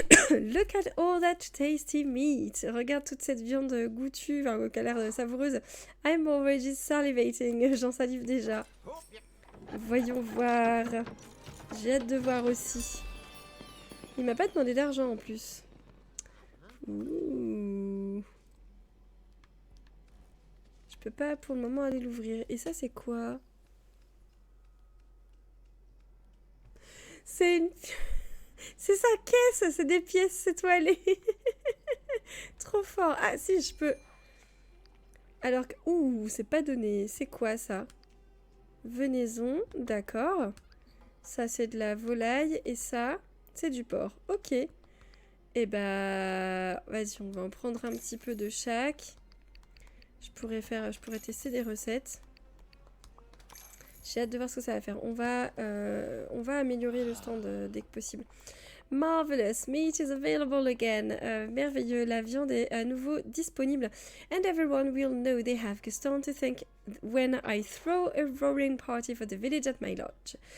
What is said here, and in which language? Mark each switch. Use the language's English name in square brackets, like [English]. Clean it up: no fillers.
[English] Look at all that tasty meat. [French] Regarde toute cette viande goûtue, enfin, qui a l'air savoureuse. [English] I'm already salivating. [French] J'en salive déjà. Voyons voir. J'ai hâte de voir aussi. Il m'a pas demandé d'argent en plus. Ouh. Je peux pas pour le moment aller l'ouvrir. Et ça, c'est quoi? C'est une... C'est sa caisse, c'est des pièces étoilées. Trop fort. Ah si, je peux... Alors que... Ouh, c'est pas donné. C'est quoi ça? Venaison, d'accord. Ça, c'est de la volaille. Et ça, c'est du porc. Ok. Et bah... Vas-y, on va en prendre un petit peu de chaque. Je pourrais tester des recettes. J'ai hâte de voir ce que ça va faire. On va améliorer le stand dès que possible. [English] Marvelous, meat is available again. [French] Merveilleux, la viande est à nouveau disponible. [English] And everyone will know they have Gaston to thank when I throw a roaring party for the village at my lodge.